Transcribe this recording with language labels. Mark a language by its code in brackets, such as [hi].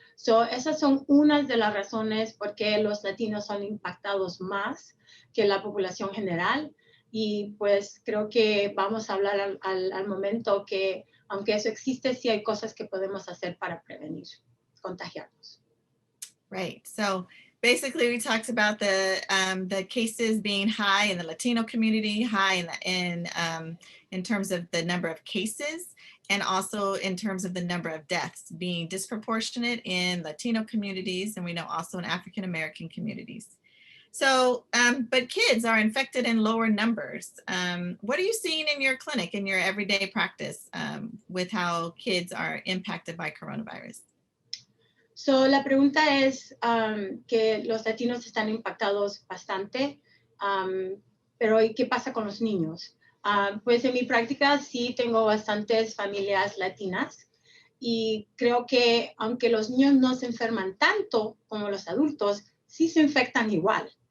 [es] So, esas son unas de las razones por qué los latinos son impactados más que la población general. Y pues creo que vamos a hablar al momento que, aunque eso existe, sí hay cosas que podemos hacer para prevenir contagiarnos. [en] Right. So basically, we talked about the cases being high in the Latino community, high in terms of the number of cases, and also in terms of the number of deaths being disproportionate in Latino communities, and we know also in African American communities. So, but kids are infected in lower numbers. What are you seeing in your clinic, in your everyday practice, with how kids are impacted by coronavirus? [es] So, la pregunta es que los latinos están impactados bastante, pero ¿y qué pasa con los niños? Pues en mi práctica sí tengo bastantes familias latinas y creo que aunque los niños no se enferman tanto como los adultos, sí se infectan igual.